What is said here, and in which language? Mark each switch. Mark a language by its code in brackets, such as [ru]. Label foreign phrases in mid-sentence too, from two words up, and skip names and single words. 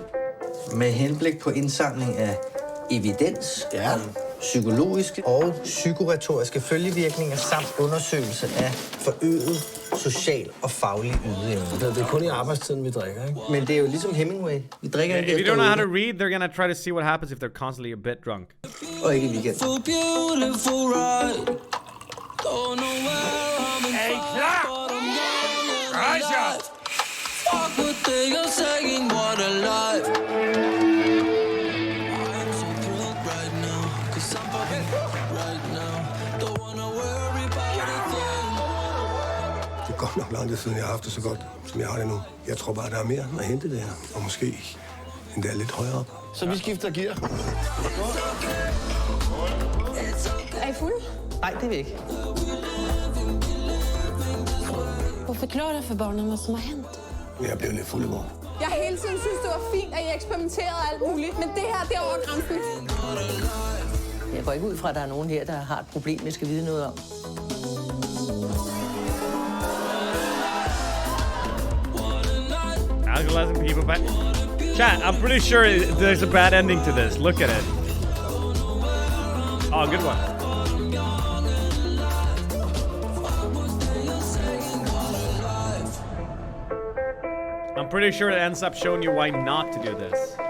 [da] Med henblik på indsamling af evidens om psykologiske og psykoretoriske følgevirkninger samt undersøgelse af forøget social og faglig ydeevne. Det er kun i arbejdstiden, vi drikker, ikke? Men det er jo ligesom Hemingway. Vi drikker ikke [en] If you don't know how to read, they're gonna try to see what happens if they're constantly a bit drunk. [da] Og ikke i weekend. Er I klar? Rejs jer! Det er godt nok lang tid siden, jeg har haft det så godt, som jeg har det nu. Jeg tror bare, der er mere at hente det her. Og måske endda lidt højere op. Så vi skifter gear. Er I fulde? Nej, det er vi ikke. [sv] Förklara för barnen vad som har hänt. [da] Jeg blev lidt fuld i går. Jeg har hele tiden synes det var fint, at I eksperimenterede alt muligt, men det her, det er over grænsen. Jeg går ikke ud fra, at der er nogen her, der har et problem, jeg skal vide noget om. [en] Alcoholizing people back. Chat, I'm pretty sure there's a bad ending to this. Look at it. Oh, good one. I'm pretty sure it ends up showing you why not to do this.